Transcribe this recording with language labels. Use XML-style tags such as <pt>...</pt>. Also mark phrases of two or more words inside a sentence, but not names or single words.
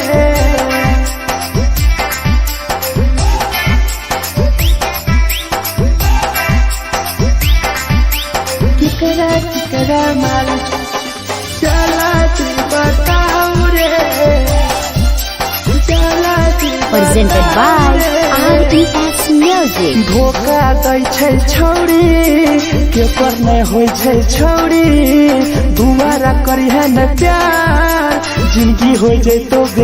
<anp>केकरा माल जला दी बताऊ रे जला दी</anp> <en>Presented by RES Music.</en> <anp>धोखा दै छै छौरी के पर नै होइ छै छौरी दुबारा करी है न प्यार जिंदगी हो जैतो</anp>